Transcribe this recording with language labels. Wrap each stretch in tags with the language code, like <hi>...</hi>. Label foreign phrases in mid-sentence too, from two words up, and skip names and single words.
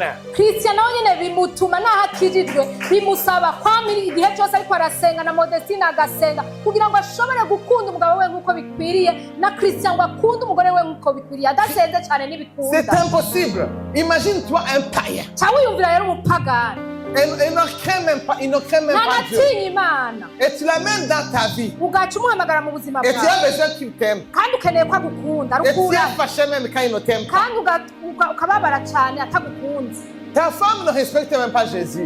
<rn>Christian nawe nyene bimutuma naho akijijwe bimusaba kwamira igihe cyose ariko arasenga na Modestine agasenga kugira ngo ashobore gukunda umugabo we nk'uko bikwiriye na Christian ngo akunde umugore we nk'uko bikwiriye adasenze cyane n'ibikunda.</rn> <fr>C'est impossible. Imagine-toi un païen.</fr> <rn>Cyangwa wiyumvira rero umupagani.</rn> <fr>Il ne craint même pas Dieu. Et tu l'amènes dans ta vie. Et tu as besoin qu'il t'aime. Et tu es fâché même quand il ne t'aime pas. Ta femme ne respecte même pas Jésus.</fr>